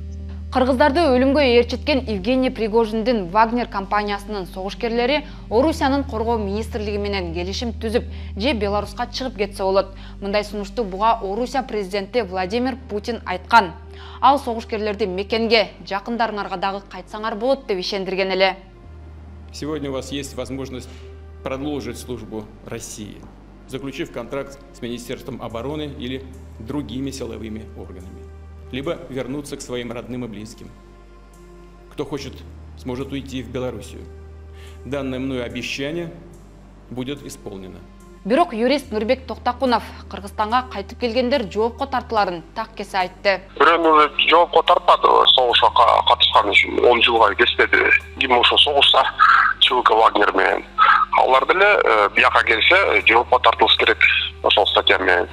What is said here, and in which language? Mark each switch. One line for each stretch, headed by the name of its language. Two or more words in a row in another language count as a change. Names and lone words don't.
Kyrgyz: Кыргыздарды өлүмгө ээрчиткен Евгений Пригожиндин Вагнер компаниясынын согушкерлери Орусиянын коргоо министрлиги менен келишим түзүп, же Беларуска чыгып кетсе болот. Мындай сунушту буга Орусия президенти Владимир Путин айткан. Ал согушкерлерди мекенге, жакындарыңарга дагы кайтсаңар болот деп ишендирген эле.
Russian: Сегодня у вас есть возможность продолжить службу России, заключив контракт с Министерством обороны или другими силовыми органами, либо вернуться к своим родным и близким. Кто хочет, сможет уйти в Белоруссию. Данное мною обещание будет исполнено.
Kyrgyz: Бирок юрист Нурбек Токтакунов Кыргызстанга кайтып келгендер жоопко тартыларын так кесе айтты. Бирөөнү жоопко тартпады, согушка катышкан үчүн 10 жылга кестеди. Ким ошо согушса ЧВК Вагнер менен. Алар деле бияка келсе жоопко тартылыш керек ошол статья менен.